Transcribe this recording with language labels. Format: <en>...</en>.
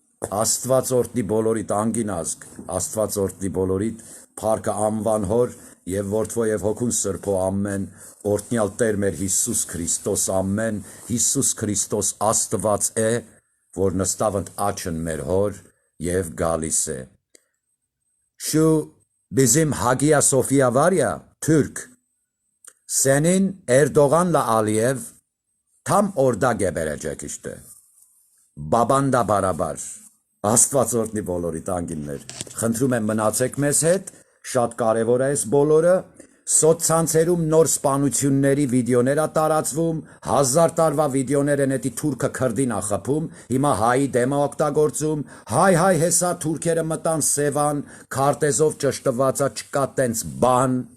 <hy>Աստված օրհնի բոլորիդ անգինազգ, Աստված օրհնի բոլորիդ փառքը անվան հոր եւ որդվո եւ հոգուն սրբո ամեն, օրհնյալ Տեր մեր Հիսուս Քրիստոս ամեն, Հիսուս Քրիստոս Աստված է, որ նստավ ընդ աչն մեր հոր եւ gալիս է.</hy> <tr>Şu bizim Hagia Sophia var ya, Türk, senin Erdoğan'la Aliyev tam orada geberecek işte. Baban da barabar.</tr> <hy>Աստված օրհնի բոլորիդ անգիններ։ Խնդրում եմ մնացեք մեզ հետ, շատ կարևոր է այս բոլորը։ Սոցցանցերում նոր սպանությունների վիդեոներ է տարածվում, 1000 տարվա վիդեոներ են էդի թուրքը քրդին ա խփում, հիմա հայի դեմ ա օգտագործում, հայ հեսա թուրքերը մտան Սևան, քարտեզով ճշտված ա, չկա տենց բան։</hy>